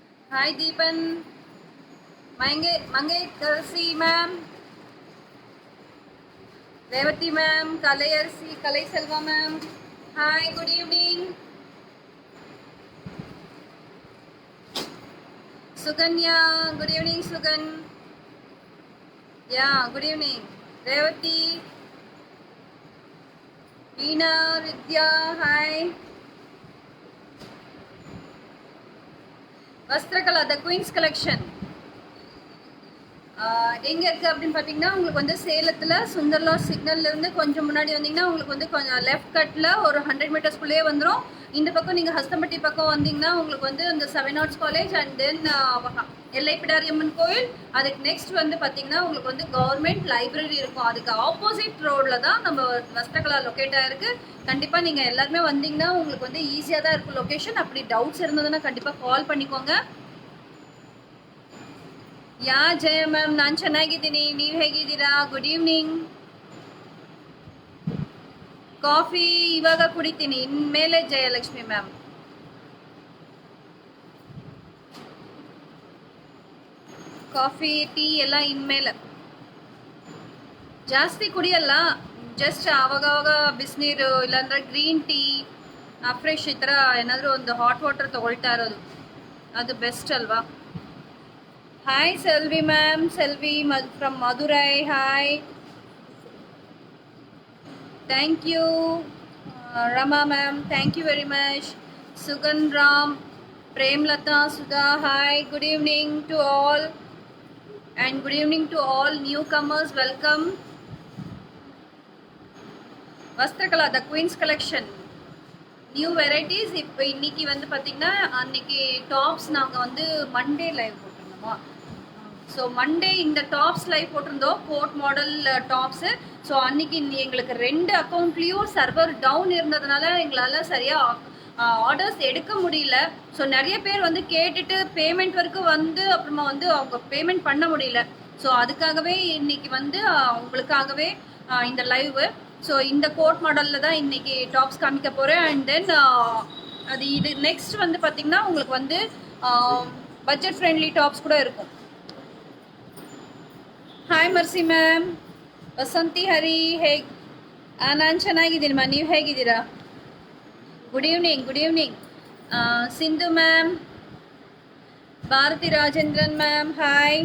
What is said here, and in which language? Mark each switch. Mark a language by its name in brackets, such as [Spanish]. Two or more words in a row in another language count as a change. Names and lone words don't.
[English] Hi Deepan, Mangai Kalsi ma'am, Revati ma'am, Kalai Selva ma'am. Hi, good evening. Suganya, good evening Sugan. Yeah, good evening. Revati, Veena, Vidya, hi. Vastrakala, the Queen's Collection. [Tamil] எங்கே இருக்குது அப்படின்னு பார்த்தீங்கன்னா உங்களுக்கு வந்து சேலத்தில் சுந்தர்லா சிக்னல்லேருந்து கொஞ்சம் முன்னாடி வந்தீங்கன்னா உங்களுக்கு வந்து கொஞ்சம் லெஃப்ட் கட்டில் ஒரு 100 மீட்டர்ஸ்குள்ளேயே வந்துடும். இந்த பக்கம் நீங்கள் ஹஸ்தம்பட்டி பக்கம் வந்தீங்கன்னா உங்களுக்கு வந்து இந்த 7 ஆர்ட்ஸ் காலேஜ் [English] and then [Tamil] எல்லை பிடாரியம்மன் கோயில். அதுக்கு நெக்ஸ்ட் வந்து பார்த்தீங்கன்னா உங்களுக்கு வந்து [English] government library [Tamil] இருக்கும். அதுக்கு ஆப்போசிட் ரோடில் தான் நம்ம வஸ்திரகலா லொக்கேட் ஆகிருக்கு. கண்டிப்பாக நீங்கள் எல்லாருமே வந்தீங்கன்னா உங்களுக்கு வந்து ஈஸியாக தான் இருக்கும் லொக்கேஷன். அப்படி டவுட்ஸ் இருந்ததுன்னா கண்டிப்பாக கால் பண்ணிக்கோங்க. [Kannada] ಯಾ ಜಯ ಮ್ಯಾಮ್, ನಾನು ಚೆನ್ನಾಗಿದ್ದೀನಿ, ನೀವು ಹೇಗಿದ್ದೀರಾ? [English] good evening. [Kannada] ಕಾಫಿ ಇವಾಗ ಕುಡಿತೀನಿ, ಇನ್ಮೇಲೆ ಜಯಲಕ್ಷ್ಮಿ ಮ್ಯಾಮ್. ಕಾಫಿ ಟೀ ಎಲ್ಲ ಇನ್ಮೇಲೆ ಜಾಸ್ತಿ ಕುಡಿಯಲ್ಲ, ಜಸ್ಟ್ ಆವಾಗವಾಗ ಬಿಸಿನೀರು ಇಲ್ಲಾಂದ್ರೆ [English] green tea fresh [Kannada] ಈ ಥರ ಏನಾದರೂ ಒಂದು [English] hot water [Kannada] ತೊಗೊಳ್ತಾ ಇರೋದು ಅದು ಬೆಸ್ಟ್ ಅಲ್ವಾ? [English] Hi Selvi ma'am, Selvi from Madurai. Hi. Thank you. Rama ma'am, thank you very much. Sugan Ram, Premlata, Sudha. Hi. Good evening to all. And good evening to all newcomers. Welcome. Vastrakala, the Queen's Collection. New varieties. [Tamil] இப்போ இன்னைக்கு வந்து பார்த்தீங்கன்னா அன்னைக்கு டாப்ஸ் நாங்கள் வந்து [English] Monday live [Tamil] போட்டிருந்தோமா. ஸோ மண்டே இந்த [English] tops live [Tamil] போட்டிருந்தோம், [English] coat model tops. [Tamil] ஸோ அன்னைக்கு எங்களுக்கு 2 அக்கௌண்ட்லேயும் [English] server down [Tamil] இருந்ததுனால எங்களால் சரியாக ஆர்டர்ஸ் எடுக்க முடியல. ஸோ நிறைய பேர் வந்து கேட்டுட்டு பேமெண்ட் வரைக்கும் வந்து அப்புறமா வந்து அவங்க பேமெண்ட் பண்ண முடியல. ஸோ அதுக்காகவே இன்னைக்கு வந்து உங்களுக்காகவே இந்த லைவு. ஸோ இந்த கோட் மாடலில் தான் இன்னைக்கு டாப்ஸ் காமிக்க போகிறேன். [English] and then [Tamil] அது இது நெக்ஸ்ட் வந்து பார்த்திங்கன்னா உங்களுக்கு வந்து [English] budget friendly tops [Tamil] கூட இருக்கும். [Kannada] ಹಾಯ್ ಮರ್ಸಿ ಮ್ಯಾಮ್, ವಸಂತಿ ಹರಿ ಹೇಗೆ? ನಾನು ಚೆನ್ನಾಗಿದ್ದೀನಮ್ಮ, ನೀವು ಹೇಗಿದ್ದೀರಾ? [English] good evening, good evening. [Kannada] ಸಿಂಧು ಮ್ಯಾಮ್, ಭಾರತಿ ರಾಜೇಂದ್ರನ್ ಮ್ಯಾಮ್, ಹಾಯ್.